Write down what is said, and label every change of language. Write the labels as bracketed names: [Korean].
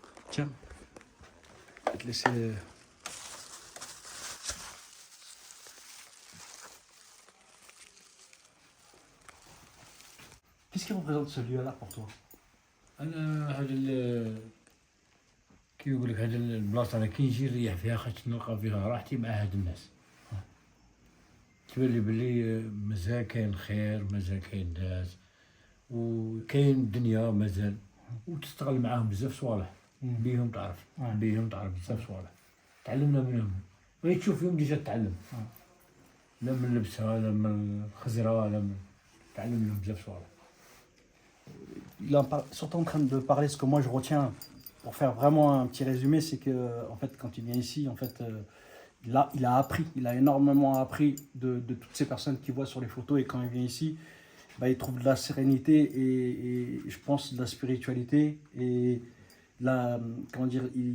[French] Tiens. Je vais te laisser. Qu'est-ce qui représente ce lieu-là pour toi? [Arabic] أنا هذا كي يقول لك هذا البلاصة أنا كي نجي نريح فيها خاطر نلقى فيها راحتي مع هاد الناس. تبان لي بلي مازال كاين خير مازال كاين ناس وكاين دنيا مازال وتستغل معاهم بزاف صوالح بيهم تعرف بزاف صوالح تعلمنا منهم غير تشوف فيهم ديجا تتعلم لا من لبسها لا من الخزرة لا من تعلم منهم بزاف صوالح. [French] Il est surtout en train de parler ce que moi je retiens pour faire vraiment un petit résumé, c'est que en fait quand il vient ici, en fait il a appris, il a énormément appris de toutes ces personnes qu'il voit sur les photos, et quand il vient ici, bah, il trouve de la sérénité et je pense de la spiritualité et la, comment dire,